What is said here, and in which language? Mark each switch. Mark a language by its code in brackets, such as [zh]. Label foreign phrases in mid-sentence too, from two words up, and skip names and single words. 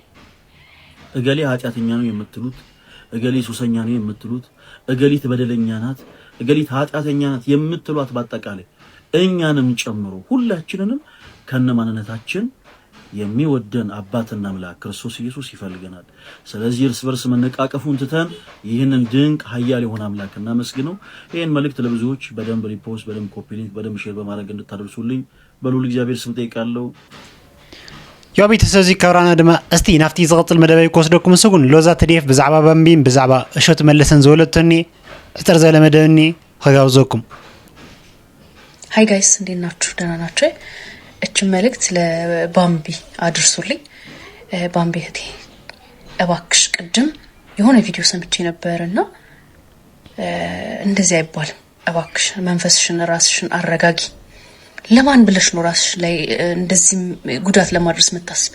[am] እገሌ ኃጢአተኛ ነው የምትሉት፣ እገሌ ሱሰኛ ነው የምትሉት፣ እገሊት በደለኛ ናት፣ እገሊት ኃጢአተኛ ናት የምትሏት በአጠቃላይ እኛንም ጨምሮ ሁላችንንም ከነ ማንነታችን የሚወደን አባትና አምላክ ክርስቶስ ኢየሱስ ይፈልገናል። ስለዚህ እርስ በርስ መነቃቀፉን ትተን ይህንን ድንቅ ኃያል የሆነ አምላክ እናመስግነው። ይህን መልእክት ለብዙዎች በደንብ ሪፖስት፣ በደንብ [en] copy link፣ [am] በደንብ ሼር በማድረግ እንድታደርሱልኝ በልዑል እግዚአብሔር ስም ጠይቃለሁ። [ti] ያው ቤተሰብ እዚ ከብራና ድማ እስቲ ናፍቲ ዝቕፅል መደበይ ክወስደኩም ንስጉን ሎዛ ትዲፍ ብዛዕባ ባምቢን ብዛዕባ እሸቱ መለሰን ዝወለቶኒ ዕጥር ዘለ መደብኒ ከጋብዘኩም። [en] hi guys [am] እንዴት ናችሁ? ደህና ናችሁ? እችን መልእክት ለባምቢ አድርሱልኝ። ባምቢ እህቴ እባክሽ ቅድም የሆነ ቪዲዮ ሰምቼ ነበርና እንደዚህ አይባልም። እባክሽ መንፈስሽን ራስሽን አረጋጊ። ለማን ብለሽ ነው ራስሽ ላይ እንደዚህ ጉዳት ለማድረስ የምታስቢው?